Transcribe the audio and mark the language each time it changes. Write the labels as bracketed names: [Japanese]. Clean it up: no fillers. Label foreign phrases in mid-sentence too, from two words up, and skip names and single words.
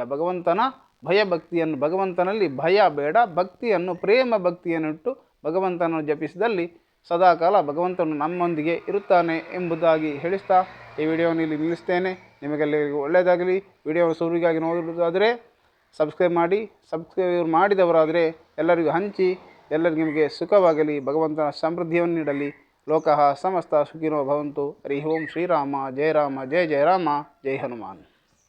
[Kannada] ಭಗವಂತನ ಭಗವಂತನಲ್ಲಿ ಭಯ ಬೇಡ, ಭಕ್ತಿಯನ್ನು ಪ್ರೇಮ ಭಕ್ತಿಯನ್ನಿಟ್ಟು ಭಗವಂತನನ್ನು ಜಪಿಸಿದಲ್ಲಿ ಸದಾಕಾಲ ಭಗವಂತನು ನಮ್ಮೊಂದಿಗೆ ಇರುತ್ತಾನೆ ಎಂಬುದಾಗಿ ಹೇಳಿಸ್ತಾ ಈ ವಿಡಿಯೋವನ್ನು ಇಲ್ಲಿ ನಿಲ್ಲಿಸ್ತೇನೆ. ನಿಮಗೆಲ್ಲರಿಗೂ ಒಳ್ಳೆಯದಾಗಲಿ. ವಿಡಿಯೋ ಶುರುವಿಗಾಗಿ ನೋಡುವುದಾದರೆ ಸಬ್ಸ್ಕ್ರೈಬ್ ಮಾಡಿದವರಾದರೆ ಎಲ್ಲರಿಗೂ ಹಂಚಿ, ಎಲ್ಲರಿಗೂ ನಿಮಗೆ ಸುಖವಾಗಲಿ, ಭಗವಂತನ ಸಮೃದ್ಧಿಯನ್ನು ನೀಡಲಿ. [Sanskrit] ಲೋಕಃ ಸಮಸ್ತ ಸುಖಿನೋ ಭವಂತು. ಹರಿ ಓಂ ಶ್ರೀರಾಮ ಜಯ ರಾಮ ಜಯ ಜಯ ರಾಮ ಜೈ ಹನುಮಾನ್.